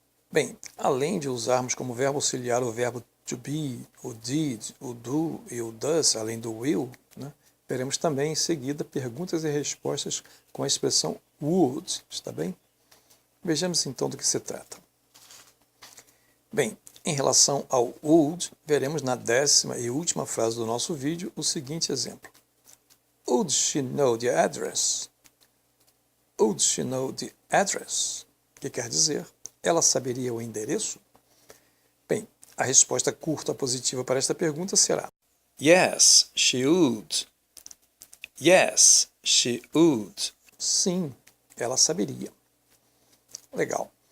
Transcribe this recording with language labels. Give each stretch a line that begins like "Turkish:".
Portuguese: Bem, além de usarmos como verbo auxiliar o verbo to be, o did, o do e o does, além do will, né, veremos também em seguida perguntas e respostas com a expressão would, está bem? Vejamos então do que se trata. Bem, em relação ao would, veremos na 10ª e última frase do nosso vídeo o seguinte exemplo.
English: Would she know the address? Would she know the address?
Portuguese: Que quer dizer, ela saberia o endereço? Bem, a resposta curta positiva para esta pergunta será
English: yes, she would. Yes, she would.
Portuguese: Sim, ela saberia. Legal.